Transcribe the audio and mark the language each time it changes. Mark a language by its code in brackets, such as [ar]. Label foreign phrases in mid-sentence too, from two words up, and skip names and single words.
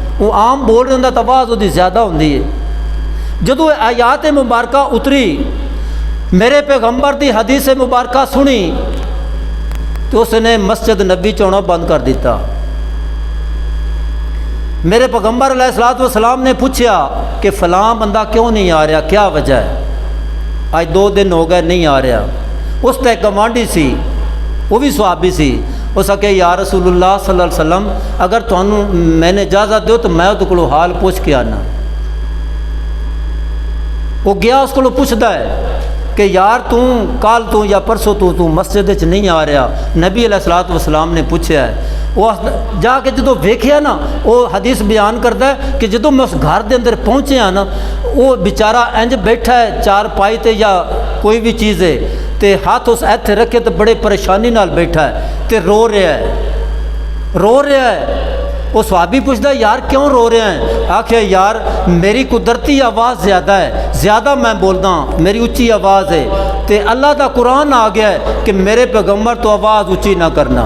[pa] وہ عام بول رہا ہوندا تو آواز وہ زیادہ ہوندی ہے. جدو آیات مبارکہ اتری، میرے پیغمبر دی حدیث مبارکہ سنی تو اس نے مسجد نبی چونا بند کر دیتا. [ur] میرے پیغمبر [ar] علیہ الصلوۃ والسلام [ur] نے پوچھا کہ فلاں بندہ کیوں نہیں آ رہا، کیا وجہ ہے؟ آج 2 دن ہو گئے نہیں آ رہا. [pa] اس تے گوانڈی سی، وہ بھی صحابی سی. اس کہ [ar] یا رسول اللہ صلی اللہ علیہ وسلم [pa] اگر تانوں میں نے اجازت دیو تو میں تو حال پوچھ کے آنا. [ur] وہ گیا اس کو پوچھتا ہے کہ یار کل تو یا پرسوں تو مسجد وچ نہیں آ رہا. [pa] نبی [ar] علیہ الصلوۃ والسلام [ur] نے پوچھا ہے. [pa] وہ جا کے جدو ویکھیا نا، [ur] وہ حدیث بیان کرتا ہے کہ [pa] جدو میں اس گھر دے اندر پہنچیا نا، وہ بیچارہ انج بیٹھا ہے چار پائی تے یا کوئی بھی چیز ہے تے ہاتھ اس ایتھے رکھے تو بڑے پریشانی نال بیٹھا ہے تے رو رہا ہے. [ur] وہ صحابی پوچھتا ہے یار کیوں رو رہے ہیں؟ آکھے یار میری قدرتی آواز زیادہ ہے، زیادہ میں بولتا ہوں، میری اونچی آواز ہے [pa] تے اللہ دا قرآن [ur] آ گیا ہے کہ میرے پیغمبر تو آواز اونچی نہ کرنا.